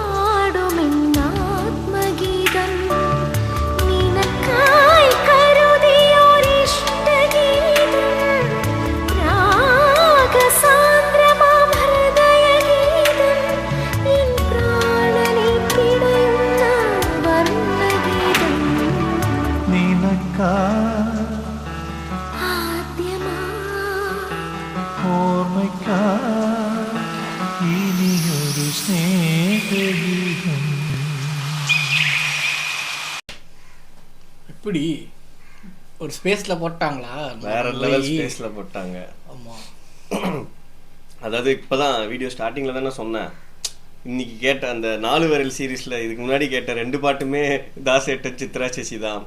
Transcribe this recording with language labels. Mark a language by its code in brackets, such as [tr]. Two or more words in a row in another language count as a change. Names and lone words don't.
[ml] പാടുമെന്നാത്മഗീതം നിനക്കായി കരുതിയൊരിഷ്ടഗീതം രാഗസാന്ദ്രമാം ഹൃദയഗീതം എൻ പ്രാണനിൽ പിടയുന്ന വർണ്ണഗീതം നിനക്കാ ഓർമ്മയ്ക്കാ ഇനിയൊരു സ്നേഹഗീതം [ta] இப்படி ஒரு ஸ்பேஸ்ல போட்டாங்களா? வேற லெவல் ஸ்பேஸ்ல போட்டாங்க. ஆமா. அதாவது இப்பதான் வீடியோ ஸ்டார்டிங்ல தானே சொன்னேன், இன்னைக்கு கேட்ட அந்த 4 விரல் சீரீஸ்ல இதுக்கு முன்னாடி கேட்ட 2 பாட்டுமே தாசேட்டன் சித்ரா சேசி தான்.